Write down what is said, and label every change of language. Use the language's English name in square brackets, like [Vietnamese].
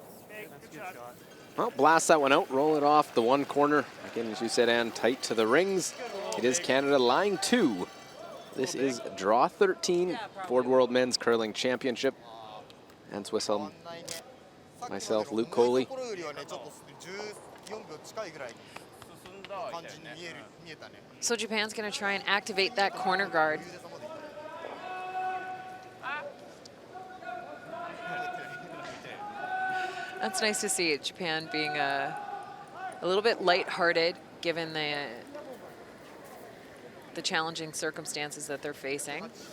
[English] Okay, good shot. Well, blast that one out, roll it off the one corner. Again, as you said, Ann, tight to the rings. It is Canada line 2. This is draw 13, Ford World Men's Curling Championship. And Swiss home, myself, Luke Coley. [Japanese] 14秒近いぐらい感じに見えたね。 [English] So Japan's going to try and activate that corner guard. That's nice to see. Japan being a little bit lighthearted given the challenging circumstances that they're facing.